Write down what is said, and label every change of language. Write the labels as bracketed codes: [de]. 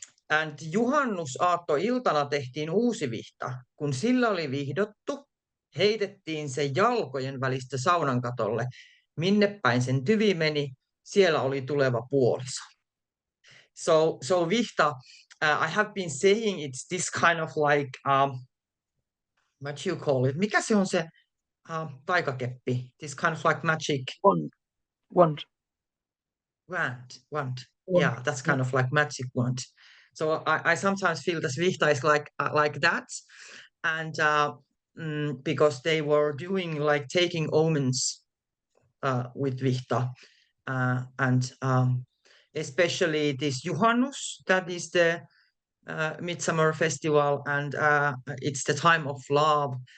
[fi] And juhannusaattoiltana tehtiin uusi vihta. Kun sillä oli vihdottu, heitettiin se jalkojen välistä saunan katolle. Minne päin sen tyvi meni, siellä oli tuleva puoliso. [en] So vihta, I have been saying it's this kind of like, what you call it? [fi] Mikä se on se taikakeppi? [en] This kind of like magic... Wand. Wand. Yeah, that's kind of like magic wand. So I sometimes feel that Vihta is like that, and because they were doing like taking omens with Vihta, and especially this Juhannus, that is the midsummer festival, and it's the time of love.